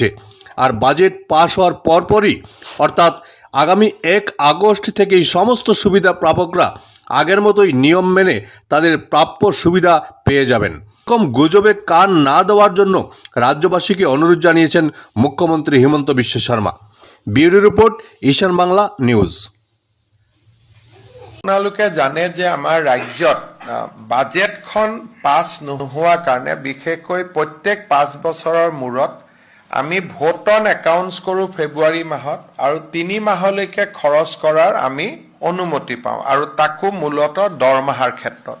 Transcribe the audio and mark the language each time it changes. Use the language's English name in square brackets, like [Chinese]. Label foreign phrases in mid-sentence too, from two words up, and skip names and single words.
[Bangla] আর বাজেট পাশ হওয়ার পরপরই অর্থাৎ আগামী 1 আগস্ট থেকেই সমস্ত সুবিধা প্রাপকরা আগের মতোই নিয়ম মেনে তাদের প্রাপ্য সুবিধা পেয়ে যাবেন। এরকম গুজবে কান না দেওয়ার জন্য রাজ্যবাসীকে অনুরোধ জানিয়েছেন মুখ্যমন্ত্রী হিমন্ত বিশ্ব শর্মা। ব্যুরো রিপোর্ট, ঈশান বাংলা নিউজ। [Assamese] আপোনালোকে জানে যে আমাৰ ৰাজ্যত বাজেটখন পাছ নোহোৱা কাৰণে বিশেষকৈ প্ৰত্যেক 5 বছৰৰ মূৰত আমি [English] vote on accounts [Assamese] কৰোঁ ফেব্ৰুৱাৰী মাহত আৰু 3 মাহলৈকে খৰচ কৰাৰ আমি অনুমতি পাওঁ আৰু তাকো মূলতঃ দৰমহাৰ ক্ষেত্ৰত।